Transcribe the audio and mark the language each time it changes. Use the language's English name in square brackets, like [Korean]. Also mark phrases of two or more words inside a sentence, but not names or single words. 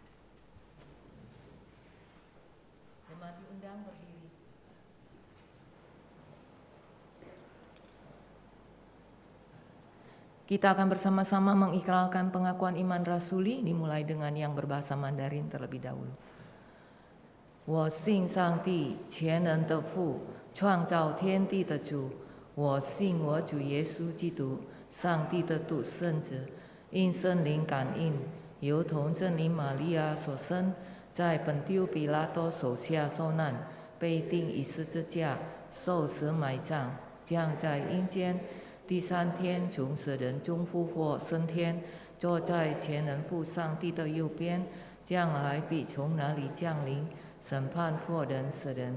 [Indonesian] Jemaat diundang berdiri. Kita akan bersama-sama mengikrarkan pengakuan iman rasuli dimulai dengan yang berbahasa Mandarin terlebih dahulu. [Chinese] 我信上帝全能的父，创造天地的主。我信我主耶稣基督，上帝的独生子，因圣灵感应，由童真灵玛利亚所生，在本丢比拉多手下受难，被钉以十字架，受死埋葬，将在阴间，第三天从死人中复活升天，坐在全能父上帝的右边，将来必从哪里降临，审判活人死人。